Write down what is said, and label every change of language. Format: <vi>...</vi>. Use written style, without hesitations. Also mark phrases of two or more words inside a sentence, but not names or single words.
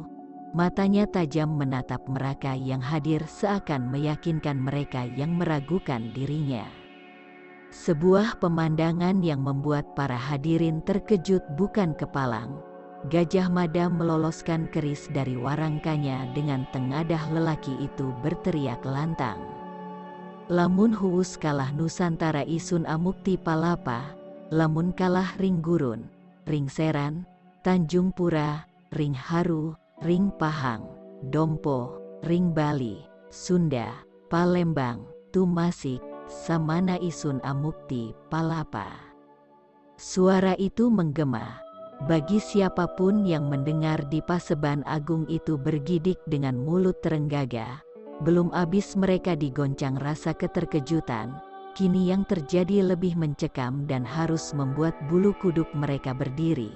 <id>Matanya tajam menatap mereka yang hadir seakan meyakinkan mereka yang meragukan dirinya. Sebuah pemandangan yang membuat para hadirin terkejut bukan kepalang. Gajah Mada meloloskan keris dari warangkanya dengan tengadah lelaki itu berteriak lantang.</id> <kaw>Lamun huus kalah Nusantara isun amukti palapa, lamun kalah ring gurun, ring seran, Tanjung Pura, ring haru, ring pahang, dompo, ring Bali, Sunda, Palembang, Tumasik, samana isun amukti palapa.</kaw> <id>Suara itu menggema. Bagi siapapun yang mendengar di Paseban Agung itu bergidik dengan mulut terenggaga. Belum habis mereka digoncang rasa keterkejutan, kini yang terjadi lebih mencekam dan harus membuat bulu kuduk mereka berdiri.</id>